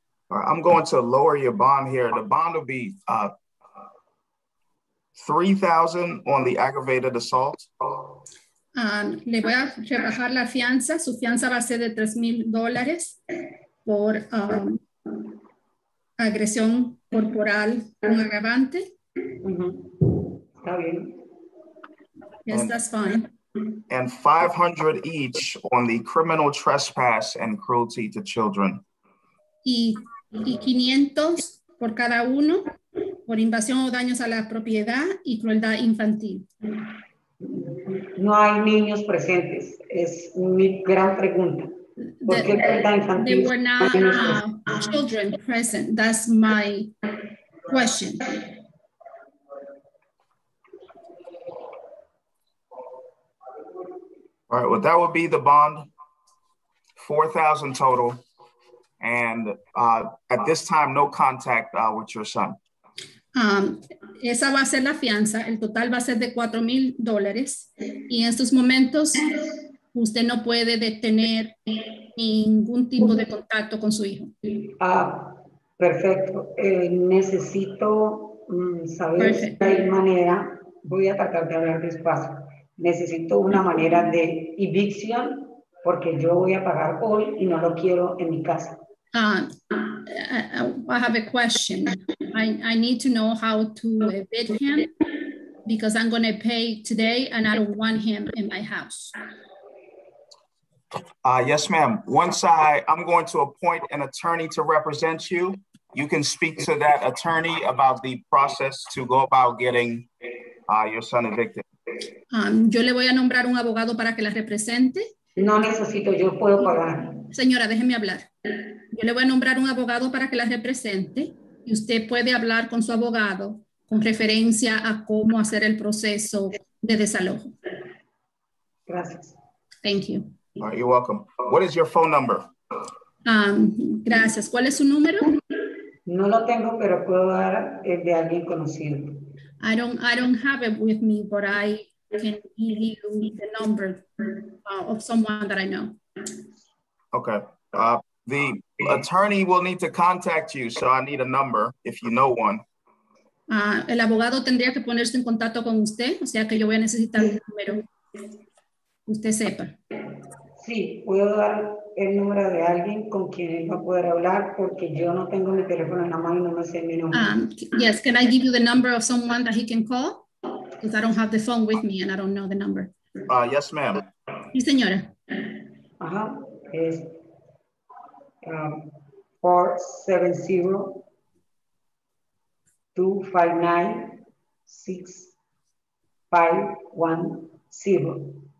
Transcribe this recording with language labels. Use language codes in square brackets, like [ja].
[en] I'm going to lower your bond here. The bond will be $3,000 on the aggravated assault. [es] Le voy a rebajar la fianza. Su fianza va a ser de $3,000 por agresión corporal con agravante. Está bien. [en] Yes, that's fine. And $500 each on the criminal trespass and cruelty to children. [es] Y 500 por cada uno por invasión o daños a la propiedad y crueldad infantil. No hay niños presentes. Es mi gran pregunta. ¿Por qué crueldad infantil? [en] There were not children present. That's my question. All right, well, that would be the bond, $4,000 total. And at this time, no contact with your son. [es] Esa va a ser la fianza. El total va a ser de $4,000. Y en estos momentos, usted no puede detener ningún tipo de contacto con su hijo. Perfecto. Necesito saber si hay manera, voy a tratar de hablar despacio. Necesito una manera de evicción porque yo voy a pagar hoy y no lo quiero en mi casa. [en] I have a question. I need to know how to evict him because I'm going to pay today and I don't want him in my house. Yes, ma'am. Once I'm going to appoint an attorney to represent you. You can speak to that attorney about the process to go about getting your son evicted. [es] Yo le voy a nombrar un abogado para que la represente. No necesito, yo puedo pagar. Señora, déjeme hablar. Yo le voy a nombrar un abogado para que la represente y usted puede hablar con su abogado con referencia a cómo hacer el proceso de desalojo. Gracias. [en] Thank you. All right, you're welcome. What is your phone number? [es] Gracias. ¿Cuál es su número? No lo tengo, pero puedo dar el de alguien conocido. [en] I don't have it with me, but I can give you the number of someone that I know. Okay. The attorney will need to contact you, so I need a number if you know one. [es] El abogado tendría que ponerse en contacto con usted, o sea que yo voy a necesitar un número. Usted sepa. Sí, puedo dar el número de alguien con quien él va a poder hablar porque yo no tengo mi teléfono en la mano y no me sé mi número. [en] Yes, can I give you the number of someone that he can call? Because I don't have the phone with me and I don't know the number. Yes, ma'am. [es] Sí, señora. Ajá, es 470-259-6510.